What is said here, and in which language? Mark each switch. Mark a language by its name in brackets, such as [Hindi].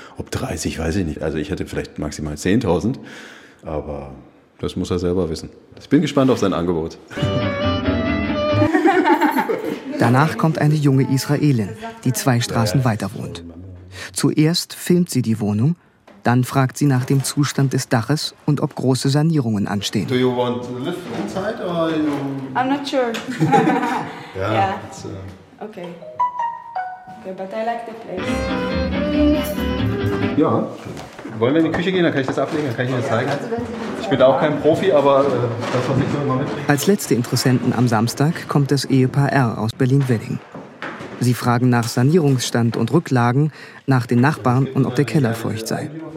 [German] Ob 30, weiß ich nicht. Also ich hätte vielleicht maximal 10.000, aber das muss er selber wissen. Ich bin gespannt auf sein Angebot. Danach kommt eine junge Israelin, die zwei Straßen weiter wohnt. Zuerst filmt sie die Wohnung. Dann fragt sie nach dem Zustand des Daches und ob große Sanierungen anstehen. [English] Do you want to live inside or you... I'm not sure. Yeah. Okay. Okay, but I like the place. [German] Ja. Wollen wir in die Küche gehen? Dann kann ich das ablegen, dann kann ich Ihnen das zeigen. Ich bin da auch kein Profi, aber das, was ich so immer mitbringe. Als letzte Interessenten am Samstag kommt das Ehepaar R aus Berlin-Wedding. Sie fragen nach Sanierungsstand und Rücklagen, nach den Nachbarn und ob der Keller feucht sei.